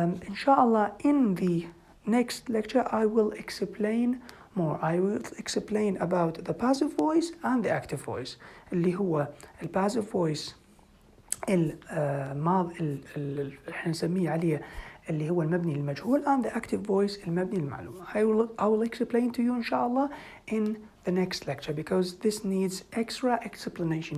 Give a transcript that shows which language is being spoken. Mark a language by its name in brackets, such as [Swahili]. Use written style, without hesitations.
[English] Inshallah in the next lecture I will explain more. I will explain about the passive voice and the active voice. [Arabic] اللي هو passive voice الماضي احنا نسميه عليه اللي هو المبني المجهول [English] and the active voice [Arabic] المبني المعلوم. [English] I will explain to you inshallah in the next lecture, because this needs extra explanation.